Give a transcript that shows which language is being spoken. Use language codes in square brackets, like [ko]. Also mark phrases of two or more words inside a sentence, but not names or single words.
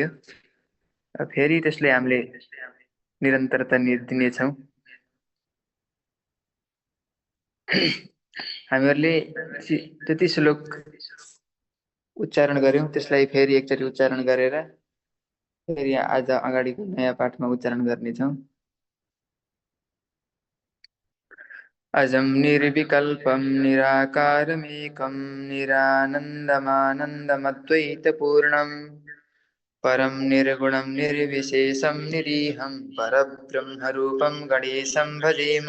[ne] फेरि त्यसले हामीले निरन्तरता दिनेछौँ। हामीहरूले जति श्लोक उच्चारण गर्यौँ त्यसलाई फेरि एकचोटि उच्चारण गरेर फेरि आज अगाडिको नयाँ पाठमा उच्चारण गर्नेछौँ। [sa] अजं निर्विकल्पं निराकारमेकं निरानन्दमानन्दमद्वैतपूर्णं परं निर्गुणं निर्विशेषं निरीहं परब्रह्मरूपं गणेशं भजेम।